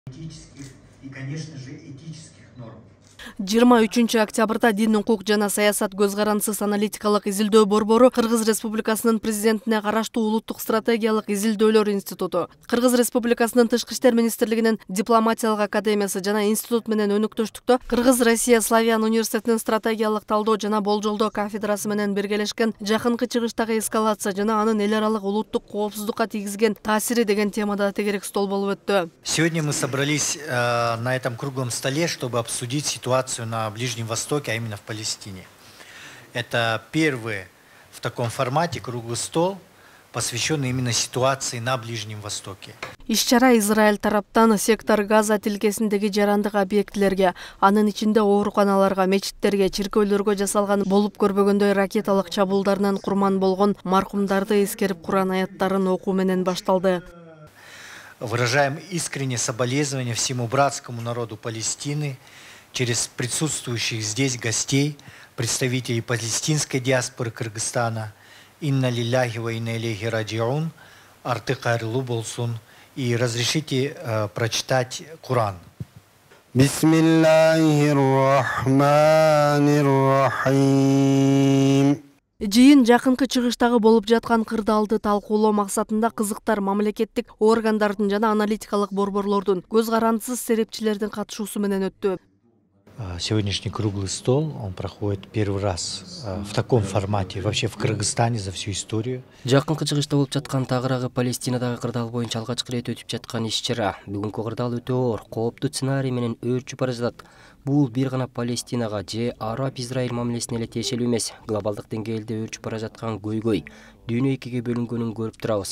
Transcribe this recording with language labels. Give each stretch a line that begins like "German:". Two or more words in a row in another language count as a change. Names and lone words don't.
Russian: Этических и, конечно же, этических норм.
Kyrgyz: 23 октябрда Дин укук жана саясат көз карансыз аналитикалык изилдөө борбору Кыргыз Республикасынын президентине караштуу улуттук стратегиялык изилдөөлөр институту, Кыргыз Республикасынын Тышкы иштер министрлигинин дипломатиялык академиясы жана институт менен өнөктөштүктө Кыргыз Россия Славян университетинин стратегиялык талдоо жана болжолдоо кафедрасы менен биргелешкен жакынкы чыгыштагы эскалация жана анын эл аралык улуттук коопсуздукка тийгизген таасири деген темада тегерек стол болуп өттү.
Russian: Сегодня мы собрались на этом круглом столе, чтобы обсудить ситуацию на Ближнем Востоке, а именно в Палестине. Это первый в таком формате круглый стол, посвященный именно ситуации на Ближнем Востоке.
Kyrgyz: Иш-чара Израиль тараптан сектор Газа тилкесиндеги жарандык объектилерге, анын ичинде ооруканаларга, мечиттерге, чиркөөлөргө жасалган болуп көрбөгөндөй ракеталык чабуулдарынан курман болгон маркумдарды эскерип Куран аяттарын окуу менен башталды.
Russian: Выражаем искреннее соболезнование всему братскому народу Палестины через присутствующих здесь гостей, представителей палестинской диаспоры Кыргызстана,
Arabic: إنا لله وإنا إليه راجعون,
Kyrgyz: арты кайрылуу болсун,
Russian: и разрешите прочитать Куран.
Arabic: بسم الله الرحمن الرحيم.
Kyrgyz: Жыйын жакынкы чыгыштагы болуп жаткан кырдаалды талкуулоо максатында кызыктар мамлекеттик органдардын жана аналитикалык борборлордун көз карансыз серепчилердин катышуусу менен өттү.
Russian: Сегодняшний круглый стол, он проходит первый раз в таком формате вообще в Кыргызстане за всю историю.
Kyrgyz: Жакынкы чыгышта болуп жаткан тагыраагы Палестинадагы кырдаал боюнча алгачкы ирет өтүп жаткан иш-чара. Бүгүнкү кырдаал өтө оор, кооптуу сценарий менен өөрчүп бара жатат. Бул бир гана Палестинага же Араб-Израиль мамилесине эле тиешелүү эмес. Глобалдык деңгээлде өөрчүп бара жаткан көйгөй, дүйнө экиге бөлүнгөнүн көрүп турабыз.